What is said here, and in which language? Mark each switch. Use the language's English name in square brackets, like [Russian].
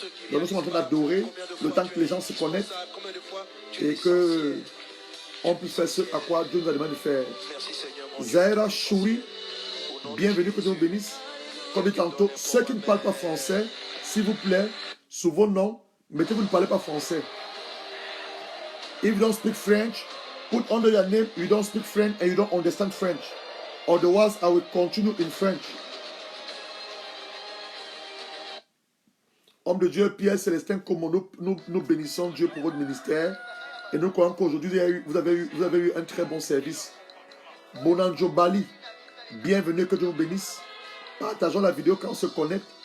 [French] Donc nous sommes en train d'adorer le temps que les gens se connectent et que on puisse faire ce à quoi Dieu nous a demandé de faire. Zaira Chouri, bienvenue, que Dieu vous bénisse. Comme dit tantôt, ceux qui ne parlent pas français, s'il vous plaît, sous vos noms, mettez vous ne parlez pas français. [English] If you don't speak French, put under your name you don't speak French and you don't understand French. Otherwise, I will continue in French. [French] Homme de Dieu, Pierre Célestin, comme nous bénissons Dieu pour votre ministère. Et nous croyons qu'aujourd'hui, vous avez eu un très bon service. Bonanjo Bali, bienvenue, que Dieu vous bénisse. Partageons la vidéo quand on se connecte.